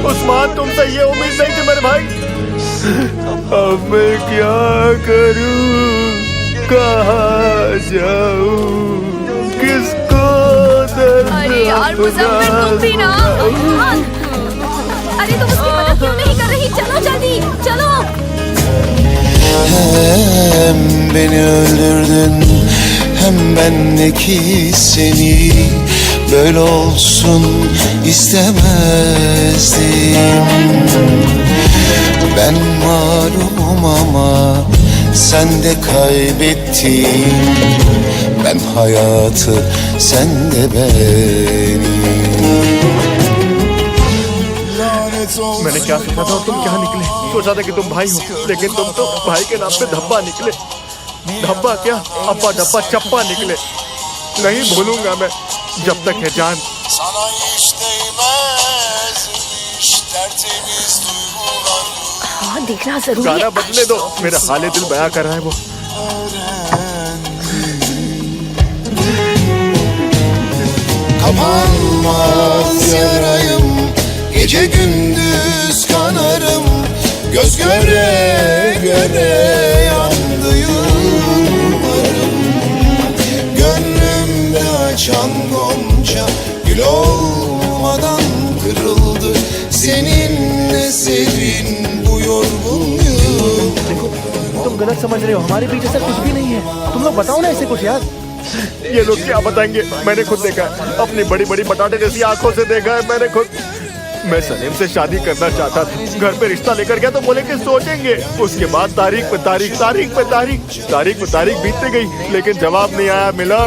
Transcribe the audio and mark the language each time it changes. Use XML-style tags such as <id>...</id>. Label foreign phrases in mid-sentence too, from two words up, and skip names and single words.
<hi>उस्मान, तुमसे ये उम्मीद नहीं थी मेरे भाई। अब मैं क्या करूं, कहाँ जाऊं, किसको दर्द अरे यार मुजफ्फर, तुम भी ना। अरे तुम उसकी मदद क्यों नहीं कर रही? चलो जल्दी, चलो।</hi> <tr>Hem beni öldürdün, hem bendeki seni böyle olsun istemezdim. Ben mağlurum ama sen de kaybettin. Ben hayatı, sen de beni.</tr> <hi>मैंने क्या सोचा था और तुम क्या निकले? सोचा था कि तुम भाई हो, लेकिन तुम तो भाई के नाम पे धब्बा निकले। धब्बा क्या, अब्बा डब्बा चप्पा निकले। नहीं भूलूंगा मैं जब तक है जान। हाँ, देखना जरूरी गाना है। बदले दो, मेरा हाले दिल बयां कर रहा है वो।</hi> <tr>Kapanmaz yarayım, gece gündüz kanarım, göz göre göre yandı yıllarım. Gönlümde açan gonca gül olmadan kırıldı. Seninle serin bu yorgun yıl.</tr> <hi>तुम गलत समझ रहे हो, हमारे बीच ऐसा कुछ भी नहीं है। तुम लोग बताओ ना ऐसे कुछ यार। ये लोग क्या बताएंगे? मैंने खुद देखा है, अपनी बड़ी बड़ी बटाटे जैसी आंखों से देखा है मैंने खुद। मैं सलीम से शादी करना चाहता था। घर पे रिश्ता लेकर गया तो बोले कि सोचेंगे। उसके बाद तारीख पे तारीख बीतती गई, लेकिन जवाब नहीं आया मिलर्ड।</hi>